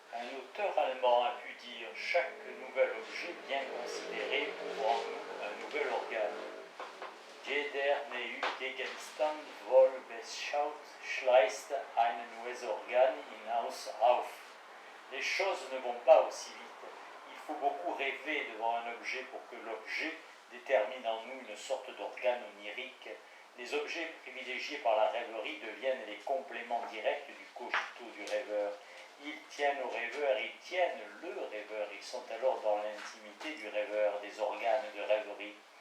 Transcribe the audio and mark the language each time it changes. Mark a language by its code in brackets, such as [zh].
[fr] l'auteur allemand a pu dire « Chaque nouvel objet bien considéré ouvre en nous un nouvel organe. [de] Jeder neue Gegenstand wohl beschaut schließt ein neues Organ hinaus auf. » [fr] Les choses ne vont pas aussi vite. Il faut beaucoup rêver devant un objet pour que l'objet détermine en nous une sorte d'organe onirique. Les objets privilégiés par la rêverie deviennent les compléments directs du cogito du rêveur. Ils tiennent au rêveur, ils tiennent le rêveur. Ils sont alors dans l'intimité du rêveur, des organes de rêverie.